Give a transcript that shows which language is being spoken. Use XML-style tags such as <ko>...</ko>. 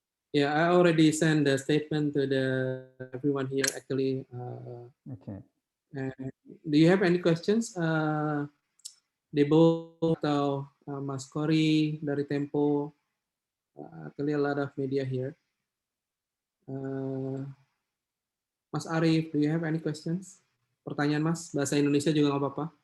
<en>Yeah, I already sent the statement to everyone here actually. Okay. Do you have any questions?</en> <id>Debo atau Mas Kori dari Tempo?</id> <en>Actually a lot of media here. Mas Arief, do you have any questions?</en> <id>Pertanyaan Mas, bahasa Indonesia juga nggak apa-apa.</id>